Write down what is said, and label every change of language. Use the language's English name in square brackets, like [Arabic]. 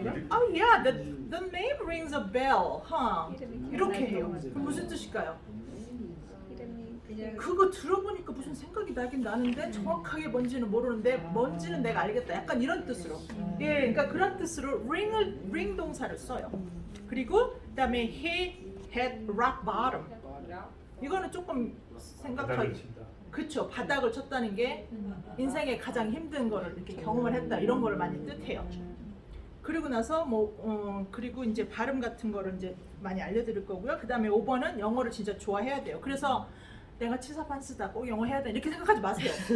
[English] Oh yeah, the name rings a bell. [Korean] 이렇게 해요. 그럼 무슨 뜻일까요? 그거 들어보니까 무슨 생각이 나긴 나는데 정확하게 뭔지는 모르는데 뭔지는 내가 알겠다. 약간 이런 뜻으로. 예, 그러니까 그런 뜻으로 ring 동사를 써요. 그리고 그다음에 [English] he had rock bottom. [Korean] 이거는 조금 바닥을 생각하기. 친다. 그쵸. 바닥을 쳤다는 게 인생의 가장 힘든 거를 이렇게 경험을 했다. 이런 거를 많이 뜻해요. 그리고 나서 그리고 이제 발음 같은 거를 이제 많이 알려드릴 거고요. 그 다음에 5번은 영어를 진짜 좋아해야 돼요. 그래서 내가 치사판스다 꼭 영어 해야 돼 이렇게 생각하지 마세요.